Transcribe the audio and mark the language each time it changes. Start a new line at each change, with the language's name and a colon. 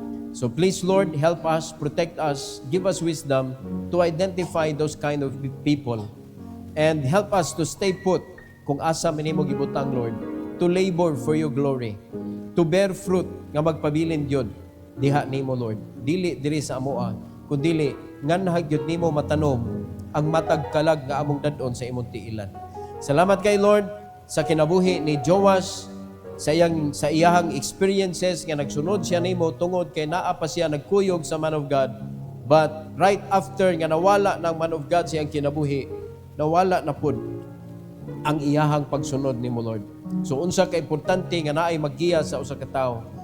English: So please, Lord, help us, protect us, give us wisdom to identify those kind of people, and help us to stay put
Cebuano: kung asa minimo gibutang,
English: Lord, to labor for your glory, to bear fruit
Cebuano: nga magpabilin gyud diha nimo,
English: Lord.
Cebuano: Dili diri sa amoa, kundi nganha gyud nimo matanom ang matag kalag nga among dad-on sa imong tiilan. Salamat kay Lord sa kinabuhi ni Joash, sa iyahang experiences nga nagsunod siya nimo tungod kay naa pa siya nagkuyog sa man of God.
English: But right after
Cebuano: nga nawala ng man of God siyang kinabuhi, nawala na pud ang iyahang pagsunod nimo, Lord. So unsa ka importante nga naay maggiya sa usa ka tawo.